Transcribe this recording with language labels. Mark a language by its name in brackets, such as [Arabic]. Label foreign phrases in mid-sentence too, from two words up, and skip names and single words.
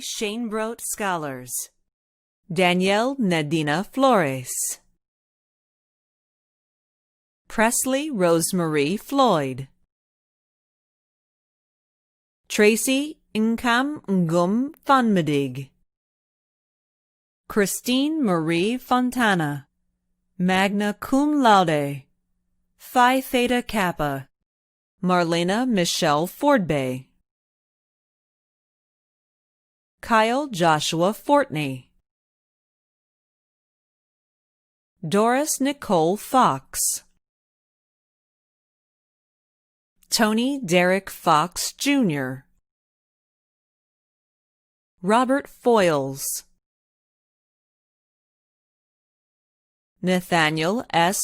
[English] Shanebrot Scholars, Danielle Nadina Flores, Presley Rosemarie Floyd, Tracy Nkam Ngum Fonmadig, Christine Marie Fontana, [Latin] magna cum laude, [English] Phi Theta Kappa, Marlena Michelle Fordbay, Kyle Joshua Fortney, Doris Nicole Fox, Tony Derek Fox, Jr., Robert Foyles, Nathaniel S.